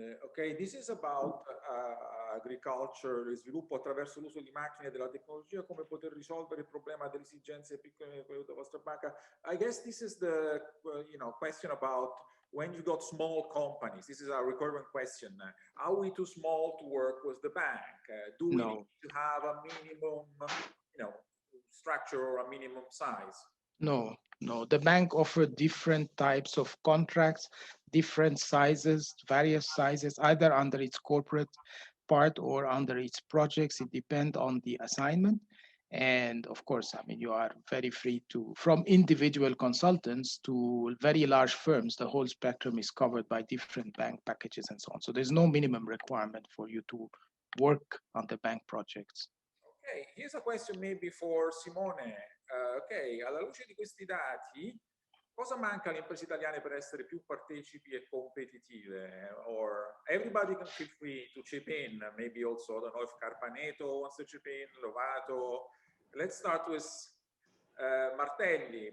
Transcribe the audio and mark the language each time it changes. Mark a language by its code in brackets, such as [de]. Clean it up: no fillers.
[en] Okay, this is about agriculture, [it] sviluppo attraverso l'uso di macchine e della tecnologia, come poter risolvere il problema delle esigenze piccole della vostra banca. [en] I guess this is the question about when you got small companies. This is a recurrent question. Are we too small to work with the bank? Do we need to have a minimum, structure or a minimum size? No. The bank offers different types of contracts, different sizes, various sizes, either under its corporate part or under its projects. It depends on the assignment. And of course, I mean, you are very free to, from individual consultants to very large firms, the whole spectrum is covered by different bank packages and so on. So there's no minimum requirement for you to work on the bank projects. Okay, here's a question maybe for Simone. [it] Ok, alla luce di questi dati, cosa manca alle imprese italiane per essere più partecipi e competitive? [en] Or everybody can feel free to chip in, maybe also, I don't know if Carpaneto wants to chip in, Lovato. Let's start with Martelli.